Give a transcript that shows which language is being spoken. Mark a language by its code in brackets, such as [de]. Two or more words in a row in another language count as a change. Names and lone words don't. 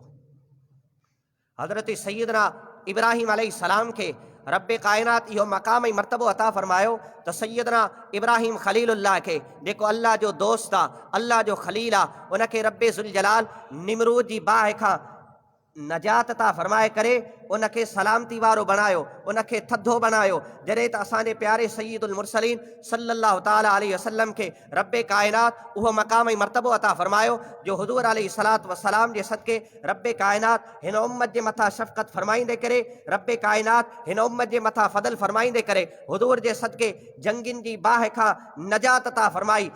[sd] हज़रत सैयदना इब्राहीम अलैहिस्सलाम खे रब्बे कायनात इहो मक़ाम ऐं मर्तबो अता फ़रमायो त सैयदना इब्राहीम ख़लीलुल्लाह खे, जेको अल्लाह जो दोस्त आहे, अल्लाह जो ख़लील आहे, उनखे रब्बे ज़ुल जलाल निमरूद जी बाहि खां नजात अता फ़रमाए करे उनखे सलामती वारो बणायो, उनखे थधो बणायो। जॾहिं त असांजे प्यारे [ar] سيد المرسلين صلى الله تعالى عليه وسلم [sd] खे रब्बे कायनात उहो मक़ाम ऐं मर्तबो अता फ़रमायो जो हुज़ूर [ar] عليه الصلاة والسلام [sd] जे सदक़े रब्बे कायनात हिन उम्मत जे मथां शफ़क़त फ़रमाईंदे करे, रब्बे कायनात हिन उम्मत जे मथां फ़ज़ल फ़रमाईंदे करे हुज़ूर जे सदक़े जंगिन जी बाहि खां नजात अता फ़रमाई।